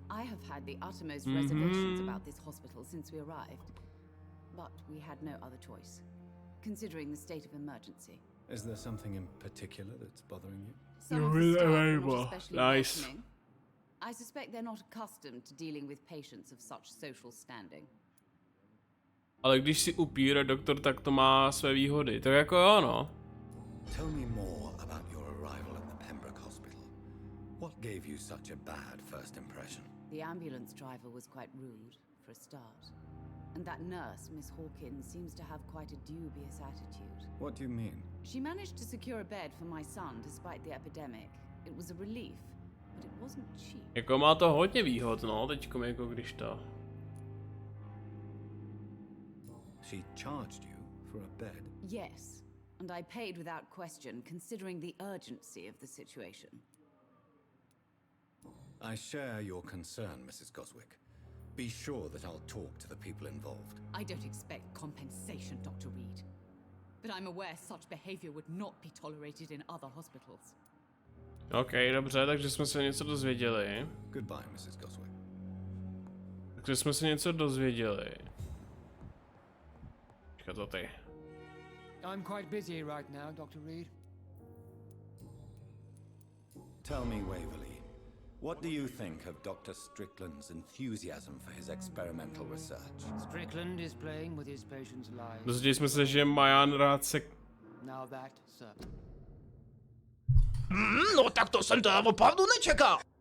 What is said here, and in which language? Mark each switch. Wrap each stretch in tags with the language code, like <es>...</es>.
<en>I have had the uttermost reservations about this hospital since we arrived. But we had no other choice, considering the state of emergency. Is there something in particular that's bothering you? Some of the staff are not especially welcoming. I suspect they're not accustomed to dealing with patients of such social standing.</en> <cs>Ale když si upír doktor, tak to má své výhody. Tak jako jo, no.</cs> <en>Tell me more about your arrival at the Pembroke Hospital. What gave you such a bad first impression? The ambulance driver was quite rude, for a start. And that nurse, Miss Hawkins, seems to have quite a dubious attitude. What do you mean? She managed to secure a bed for my son despite the epidemic. It was a relief, but it wasn't cheap.</en> <cs>Jako má to hodně výhod, no, teďkom jako když to.</cs> <en>She charged you for a bed? Yes, and I paid without question, considering the urgency of the situation. I share your concern, Mrs. Goswick. Be sure that I'll talk to the people involved. I don't expect compensation, Dr. Reed. But I'm aware such behavior would not be tolerated in other hospitals.</en> <cs>OK, dobře, takže jsme se něco dozvěděli.</cs> <en>Goodbye, Mrs. Goswick.</en> <cs>Takže jsme se něco dozvěděli. Počkat, to ty.</cs> <en>I'm quite busy right now, Dr. Reed. Tell me, Waverly, what do you think of Dr. Strickland's enthusiasm for his experimental research? Strickland is playing with his patients' lives.</en> <cs>Dozvěděli jsme se, že Mayian rád se...</cs> <en>Now that, sir.</en> <cs>No tak to jsem teda opravdu nečekal.</cs>